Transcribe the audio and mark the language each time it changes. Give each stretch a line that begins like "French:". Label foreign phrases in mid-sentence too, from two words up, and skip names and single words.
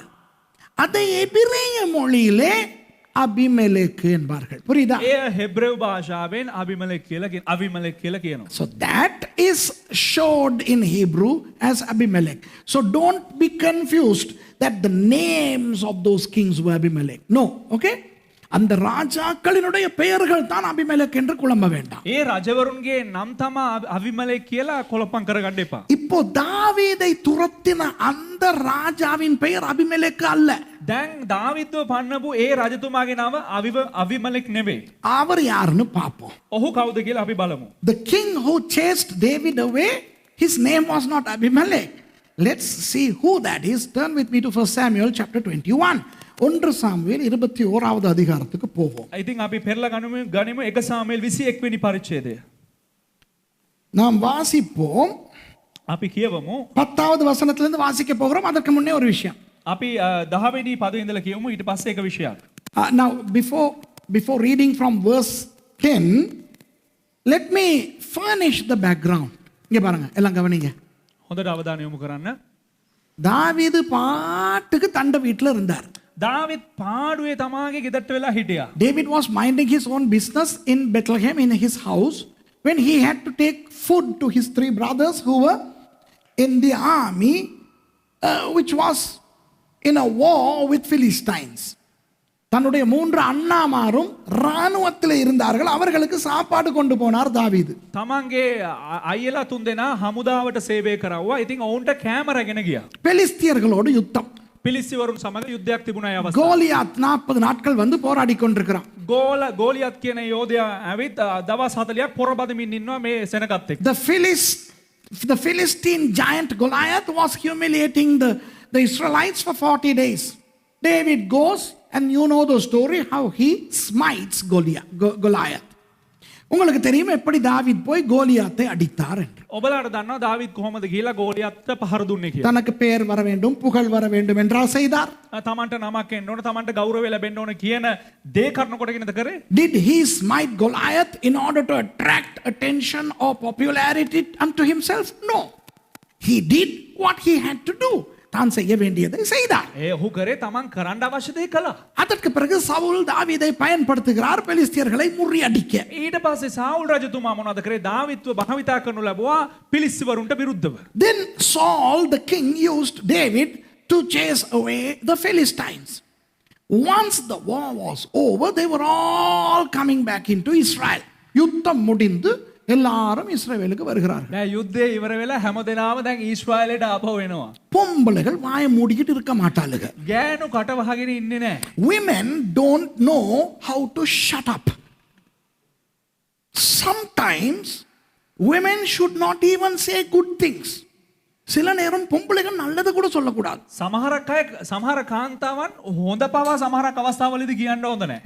Tamil: அதை எபிரேய மொழியிலே அபிமெலேக் என்பார்கள். புரியுதா?
Sinhala: එය හෙබ්‍රේව භාෂාවෙන් අබිමලෙක් කියලා කියනවා.
English: So that is showed in Hebrew as Abimelech. So don't be confused that the names of those kings were Abimelech. No, okay?
Tamil: அந்த ராஜாக்களினுடைய பெயர்கள் தான் அபிமெலேக் என்று குழம்ப வேண்டாம்.
Sinhala: ඒ රජවරුන්ගේ නම් තමා අබිමලෙක් කියලා කොලපම් කරගන්න එපා.
Tamil: இப்போ தாவீதை துரத்தின அந்த ராஜாவின் பெயர் அபிமெலேக் அல்ல.
Sinhala: දැන් දාවිද්ව පන්නපු ඒ රජතුමාගේ නම අබිමලෙක් නෙවෙයි.
Tamil: அவர் யாருன்னு பாப்போம்.
Sinhala: ඔහු කවුද කියලා අපි බලමු.
English: The king who chased David away, his name was not Abimelech. Let's see who that is. Turn with me to 1 Samuel chapter 21.
Tamil: 1 சாமுவேல் 21வது அதிகாரத்துக்கு போவோம்.
Sinhala: ඉතින් අපි පෙරලා ගනිමු 1 සාමුවෙල් 21 වෙනි පරිච්ඡේදය.
Tamil: நாம் வாசிப்போம்.
Sinhala: අපි කියවමු.
Tamil: 10வது வசனத்திலிருந்து வாசிக்க போகிறோம். அதற்கு முன்னே ஒரு விஷயம்.
Sinhala: අපි 10 වෙනි පදේ ඉඳලා කියවමු. ඊට පස්සේ එක විෂයක්.
English: Now before reading from verse 10, let me furnish the background.
Tamil: இங்க பாருங்க, எல்லாம் கவனிங்க.
Sinhala: හොඳට අවධානය යොමු කරන්න.
Tamil: தாவீது பாட்டுக்கு தண்ட வீட்டில் இருந்தார்.
Sinhala: දාවිත් පාඩුවේ තමාගේ ගෙදරට වෙලා හිටියා.
English: David was minding his own business in Bethlehem in his house when he had to take food to his 3 brothers who were in the army which was in a war with Philistines.
Tamil: தன்னுடைய 3 அண்ணாமாரும் ராணுவத்தில் இருந்தார்கள். அவர்களுக்கு சாப்பாடு கொண்டு போனார் தாவீது.
Sinhala: තමන්ගේ අයියලා 3 දෙනා හමුදාවට සේවය කරවුවා. ඉතින් ඔවුන්ට කැමර ගෙන ගියා.
Tamil: பெலிஸ்தியர்களோடு யுத்தம்.
Sinhala: පිලිස්තිවරුන් සමග යුද්ධයක් තිබුණා ඒ අවස්ථාවේ.
Tamil: கோலியாத் 40 நாட்கள் வந்து போராடி கொண்டிருக்கிறான்.
Sinhala: ගෝලියත් කියන යෝධයා ඇවිත් දවස් 40ක් පොරබදමින් ඉන්නවා මේ සෙනගත් එක්ක.
English: The Philistine giant Goliath was humiliating the Israelites for 40 days. David goes, and you know the story how he smites Goliath.
Tamil: உங்களுக்கு தெரியும் எப்படி தாவீது போய் கோலியாத்தை அடித்தார் என்று.
Sinhala: ඔබලාට දන්නවා දාවිත් කොහොමද ගිහිලා ගෝලියත්ට පහර දුන්නේ කියලා.
Tamil: தனக்கு பெயர் வர வேண்டும், புகழ் வர வேண்டும் என்றால் செய்தார்.
Sinhala: තමන්ට නමක් එන්න ඕන, තමන්ට ගෞරවය ලැබෙන්න ඕන කියන දේ කරන කොටගෙනද කරේ?
English: Did he smite Goliath in order to attract attention or popularity unto himself? No. He did what he had to do.
Tamil: தான் செய்ய வேண்டியதை செய்தார்.
Sinhala: ඔහු කරේ තමන් කරන්න අවශ්‍ය දේ කළා.
Tamil: அதற்கு பிறகு சவுல் தாவீதை பயன்படுத்துகிறார் பெலிஸ்தியர்களை முறியடிக்க.
Sinhala: ඊට පස්සේ සාවුල් රජතුමා මොනවද කරේ? දාවිත්ව භාවිතා කරනු ලැබුවා පිලිස්තිවරුන්ට විරුද්ධව.
English: Then Saul the king used David to chase away the Philistines. Once the war was over, they were all coming back into Israel.
Tamil: யுத்தம் முடிந்து எல்லாரும் இஸ்ரவேலுக்கு வருகிறார்கள்.
Sinhala: දැන් යුද්ධය ඉවර වෙලා හැමදෙනාම දැන් ඊශ්‍රායලයට ආපහු වෙනවා.
Tamil: பொம்பளைகள் வாயை மூடிக்கிட்டு இருக்க மாட்டாளுங்க.
Sinhala: ගෑනු කට වහගෙන ඉන්නේ නැහැ.
English: Women don't know how to shut up. Sometimes women should not even say good things.
Tamil: சில நேரம் பொம்பளைகள் நல்லது கூட சொல்லக்கூடாது.
Sinhala: සමහර කාන්තාවන් හොඳ පවා සමහරක් අවස්ථාවලදී කියන්න හොඳ නැහැ.